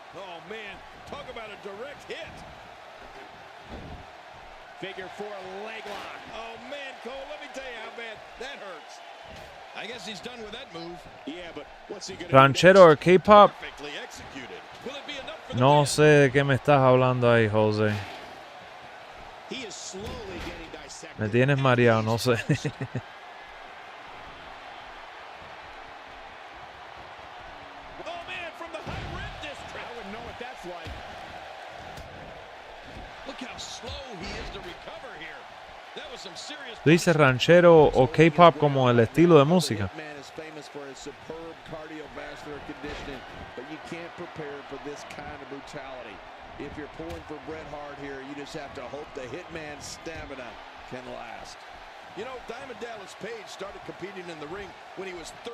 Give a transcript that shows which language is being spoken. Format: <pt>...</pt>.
<en>Oh, man. Talk about a direct hit. Figure 4 leg lock. Oh, man, Cole, let me tell you how bad that hurts. I guess he's done with that move. Yeah, but what's he going to Ranchero or K-pop? Perfectly executed. Will it be enough for the</en> <es>No</es> <en>win?</en> <es>sé de qué me estás hablando ahí, Jose.</es> <en>He is slowly getting dissected.</en> <es>Me tienes mareado, no sé.</es> <en>Oh, man, from the high rep district. I wouldn't know what that's like. Look how slow he is to recover here. That was some serious.</en> <es>Tú dices ranchero o K-pop como el estilo de música.</es> <en>The Hitman is famous for his superb cardiovascular conditioning, but you can't prepare for this kind of brutality. If you're pulling for Bret Hart here, you just have to hope the Hitman's stamina can last. You know, Diamond Dallas Page started competing in the ring when he was 35</en>